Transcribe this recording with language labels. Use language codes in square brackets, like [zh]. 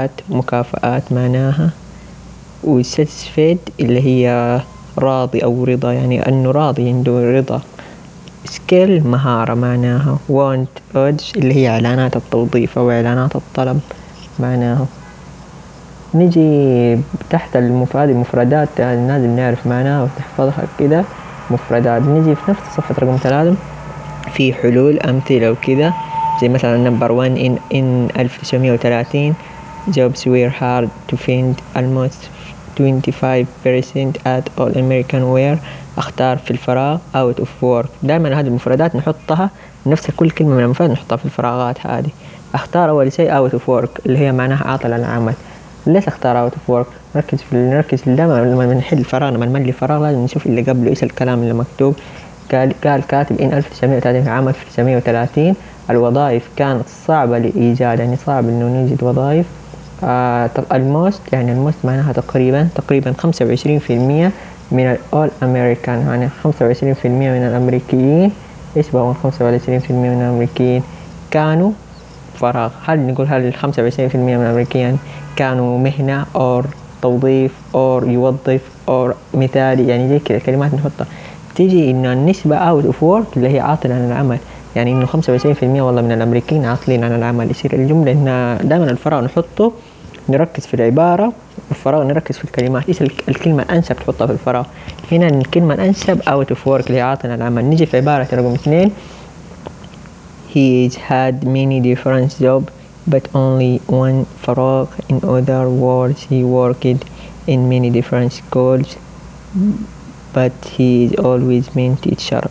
[ar] مكافآت معناها، وساتسفيد اللي هي راضي أو رضا يعني أنه راضي عنده رضا، سكيل مهارة معناها، وانت أودج اللي هي إعلانات التوظيف أو إعلانات الطلب معناها. نجي تحت المفردات لازم نعرف معناها وتحفظها كده مفردات. نجي في نفس صفحة رقم 3 في حلول أمثلة وكده، زي مثلا [en] number 1 in 1930 jobs were hard to find almost 25% at all American were [ar] أختار في الفراغ [en] out of work. [ar] دائما هذه المفردات نحطها نفس كل كلمة من المفردات نحطها في الفراغات هذه. اختار اول شيء [en] out of work [ar] اللي هي معناها عاطل عن العمل. ليش اختار out of work؟ نركز لما نحل الفراغ، لما نملي فراغ لازم نشوف اللي قبله ايش الكلام اللي مكتوب. قال كاتب ان 1930 عام 1930 الوظائف كانت صعبة لإيجاد، يعني صعب انه نجد وظائف. الموست يعني الموست معناها تقريبا 25% من الاول امريكان، يعني 25% من الامريكيين. ايش بقى 25% من الامريكيين؟ كانوا فراغ. هل نقول هل 25% من الأمريكيين كانوا مهنة أور توظيف أور يوظف أور مثالي، يعني زي كذا كلمات نحطها. تيجي إنه النسبة [en] out of work [ar] اللي هي عاطل عن العمل، يعني إنه 25% والله من الأمريكيين عاطلين عن العمل. يصير الجملة إن دائما الفراغ نحطه نركز في العبارة، والفراغ نركز في الكلمات. إيش الكلمة الأنسب تحطها في الفراغ؟ هنا الكلمة الأنسب [en] out of work [ar] اللي هي عاطل عن العمل. نجي في عبارة رقم 2 [en] he's had many different jobs but only one فراغ، in other words he worked in many different schools but he's always been teacher.